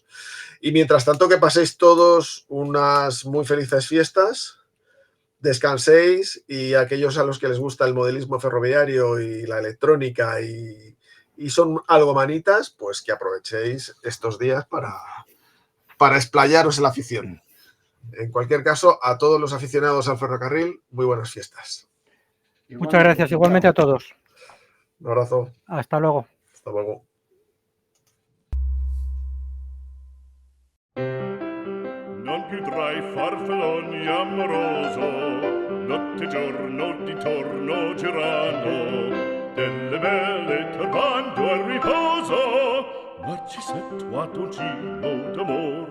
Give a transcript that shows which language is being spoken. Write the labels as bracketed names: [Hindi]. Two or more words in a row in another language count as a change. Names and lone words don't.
[Spanish] Y mientras tanto, que paséis todos unas muy felices fiestas, descanséis, y aquellos a los que les gusta el modelismo ferroviario y la electrónica y son algo manitas, pues que aprovechéis estos días para explayaros en la afición. En cualquier caso, a todos los aficionados al ferrocarril, muy buenas fiestas. Muchas gracias, igualmente a todos. Un abrazo. Hasta luego. Hasta luego. [Italian] Non più tra i farfalloni amoroso, notte e giorno di torno girando, delle belle turbando al riposo, Narcisetto Adolgino d'amor.